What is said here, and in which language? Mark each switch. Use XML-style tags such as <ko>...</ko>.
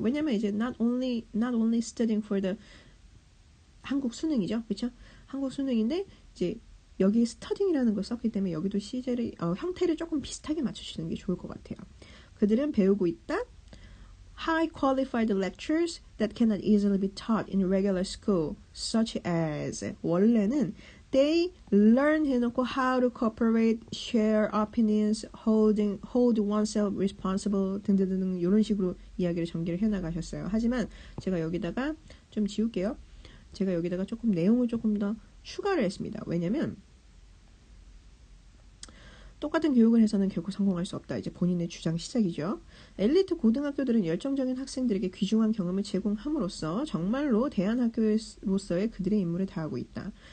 <ko>왜냐면 이제</ko> <en>not only studying for the</en> <ko>한국 수능이죠. 그렇죠? 한국 수능인데 이제 여기 studying이라는 걸 썼기 때문에 여기도 시제를 형태를 조금 비슷하게 맞춰주시는 게 좋을 것 같아요. 그들은 배우고 있다.</ko> <en>High qualified lectures that cannot easily be taught in regular school, such as</en> <ko>원래는</ko> <en>they learn</en> <ko>해놓고</ko> <en>how to cooperate, share opinions, hold oneself responsible</en> <ko>등등등 이런 식으로 이야기를 전개를 해나가셨어요. 하지만 제가 여기다가 좀 지울게요. 제가 여기다가 조금 내용을 조금 더 추가를 했습니다. 왜냐면 똑같은 교육을 해서는 결코 성공할 수 없다. 이제 본인의 주장 시작이죠. 엘리트 고등학교들은 열정적인 학생들에게 귀중한 경험을 제공함으로써 정말로 대안학교로서의 그들의 임무를 다하고 있다.</ko>